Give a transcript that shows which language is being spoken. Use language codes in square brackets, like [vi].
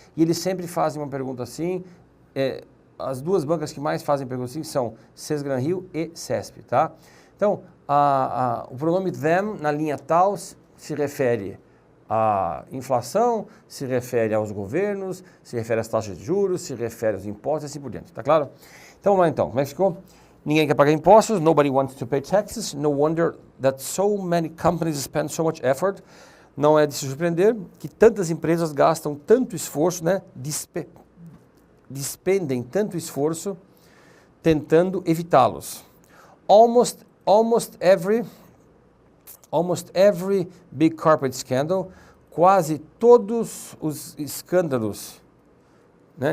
[pt] E eles sempre fazem uma pergunta assim, as duas bancas que mais fazem perguntas assim são CES-Gran-Rio e CESP, tá? Então, o pronome them na linha tal se refere à inflação, se refere aos governos, se refere às taxas de juros, se refere aos impostos e assim por diante, tá claro? Então, vamos lá então, como é que ficou? Ninguém quer pagar impostos, [en] nobody wants to pay taxes, no wonder that so many companies spend so much effort. [pt] Não é de se surpreender que tantas empresas gastam tanto esforço, né, despendem tanto esforço tentando evitá-los. [en] Almost every big corporate scandal, [pt] quase todos os escândalos, né?